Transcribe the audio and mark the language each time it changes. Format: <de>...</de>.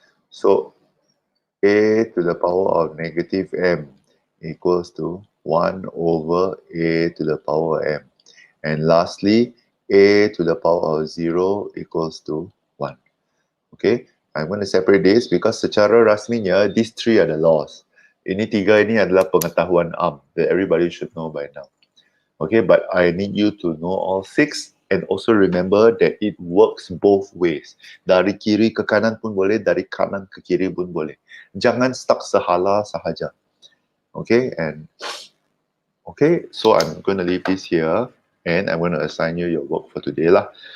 <en>So a to the power of negative m equals to 1 over a to the power of m. And lastly, a to the power of 0 equals to 1. Okay, I'm going to separate this because</en> <ms>secara rasminya,</ms> <en>these three are the laws.</en> <ms>Ini tiga ini adalah pengetahuan</ms> <en>that everybody should know by now. Okay, but I need you to know all 6 and also remember that it works both ways.</en> <ms>Dari kiri ke kanan pun boleh, dari kanan ke kiri pun boleh. Jangan stuck sehala sahaja.</ms> <en>Okay, so I'm going to leave this here and I'm going to assign you your work for today lah.</en>